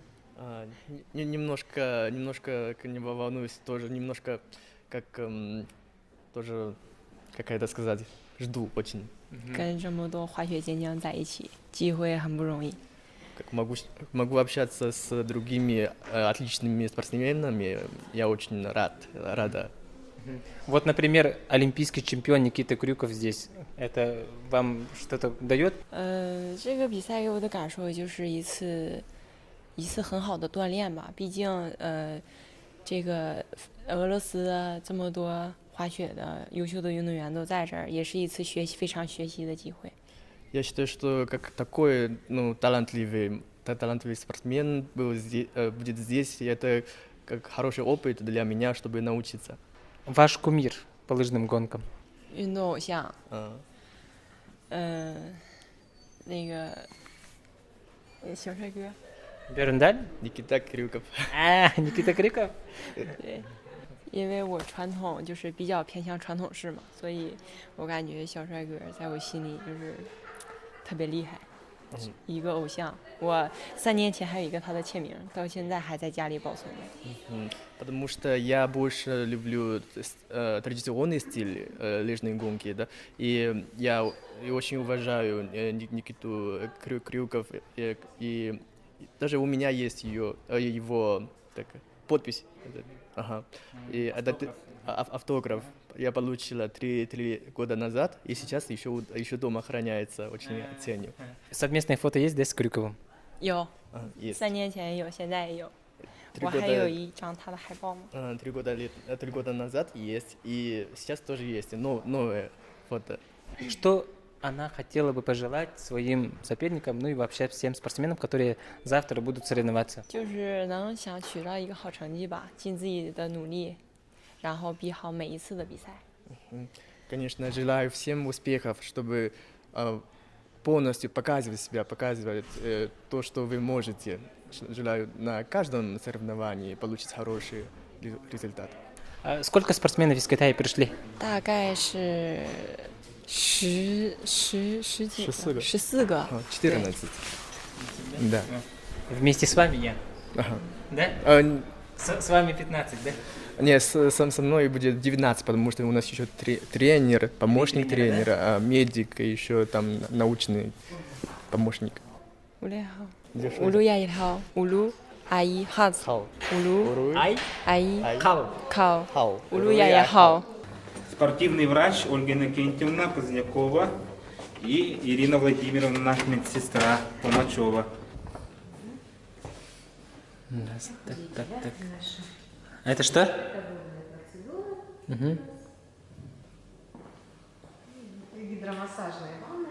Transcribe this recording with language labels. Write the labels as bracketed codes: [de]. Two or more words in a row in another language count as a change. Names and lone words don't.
[ru] Немножко не волнуюсь, тоже немножко как тоже, как это сказать, жду очень. [zh] 跟这么多滑雪健将在一起，机会很不容易。 [ru] Как могу общаться с другими отличными спортсменами, я очень рада. Вот, например, олимпийский чемпион Никита Крюков здесь. Это вам что-то дает? [zh] 这个比赛给我的感受就是一次很好的锻炼吧。毕竟这个俄罗斯的这么多滑雪的优秀的运动员都在这儿，也是一次非常学习的机会。 [ru] Я считаю, что как такой талантливый спортсмен будет здесь, и это как хороший опыт для меня, чтобы научиться. Ваш кумир по лыжным гонкам? [zh] 运动偶像。那个小帅哥。 [ru] Берендаль? Никита Крюков. Никита Крюков? [zh] 对。因为我传统就是比较偏向传统式嘛，所以我感觉小帅哥在我心里就是特别厉害，一个偶像。我3年前还有一个他的签名，到现在还在家里保存着。 [ru] Потому что я больше люблю традиционный стиль лыжной гонки, да, и я очень уважаю Никиту Крюков, и даже у меня есть его подпись. Ага. И этот автограф я получила 3 года назад, и сейчас еще дома храняется, очень ценю. Совместное фото есть, да, с Крюковым? [zh] 有， [ru] есть. [zh] 3 年前也有，现在也有。我还有一张他的海报吗？ [ru] 3 года назад есть, и сейчас тоже есть, но новое фото. Что она хотела бы пожелать своим соперникам, ну и вообще всем спортсменам, которые завтра будут соревноваться? [zh] 就是能想取到一个好成绩吧，尽自己的努力，然后比好每一次的比赛。 [ru] Конечно, желаю всем успехов, чтобы полностью показывать себя, показывать то, что вы можете. Желаю на каждом соревновании получить хороший результат. Сколько спортсменов из Китая пришли? [zh] 大概是14个。 [ru] 14. Да. Вместе с вами я? Ага. Да? С вами 15, да? Нет, со мной будет 19, потому что у нас еще тренер, помощник тренера, да? Медик и еще там научный помощник. 乌鲁亚一号，乌鲁阿姨哈子，乌鲁阿姨靠，乌鲁亚一号。 Спортивный врач Ольга Иннокентьевна Позднякова и Ирина Владимировна, медсестра Помачева. Так. А это что? Гидромассажные ванны.